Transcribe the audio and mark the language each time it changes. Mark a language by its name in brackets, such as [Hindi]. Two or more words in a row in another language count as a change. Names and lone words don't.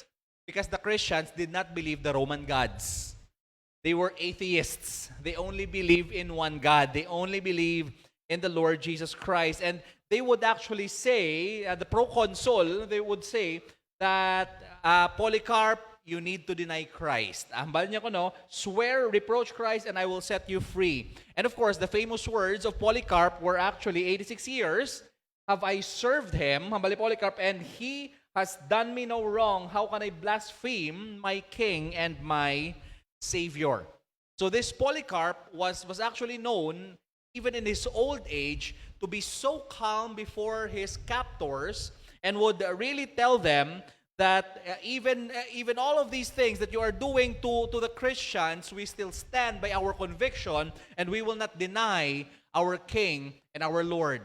[English] Because the Christians did not believe the Roman gods. They were atheists. They only believe in one God. They only believe in the Lord Jesus Christ. And they would actually say, the proconsul, they would say that Polycarp, you need to deny Christ. [Hiligaynon] Hambal niya ko, no? [English] Swear, reproach Christ, and I will set you free. And of course, the famous words of Polycarp were actually, 86 years have I served him, [Hiligaynon] hambal ni Polycarp, [English] and he has done me no wrong. How can I blaspheme my king and my Savior? So this Polycarp was actually known, even in his old age, to be so calm before his captors and would really tell them that even all of these things that you are doing to the Christians, we still stand by our conviction and we will not deny our King and our Lord.